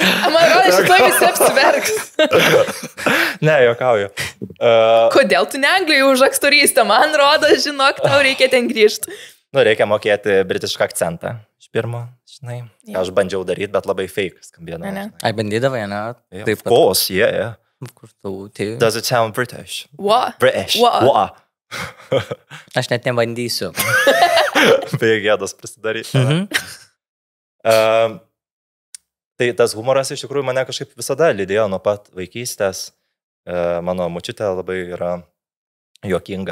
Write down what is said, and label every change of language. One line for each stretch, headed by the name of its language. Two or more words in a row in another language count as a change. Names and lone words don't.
Lithuanian: Man atrodo, šitoj visi apsiverks. Ne, juokauju. Kodėl tu ne Anglijoje už aktorystę? Man rodo, žinok, tau reikia ten grįžti. Reikia mokėti britišką akcentą iš pirmo, žinai. Ką aš bandžiau daryti, bet labai fake skambėdavo. Ne. Ai, bandydavai, ne?
English: Of course, yeah.
Lithuanian: Kur tau, tai...
English: Does it sound British? What? British. What?
Lithuanian: Aš net nebandysiu. Beje, gėdos prisidaryti. Tai tas humoras iš tikrųjų mane kažkaip visada lydėjo nuo pat vaikystės. Mano močiutė labai yra juokinga.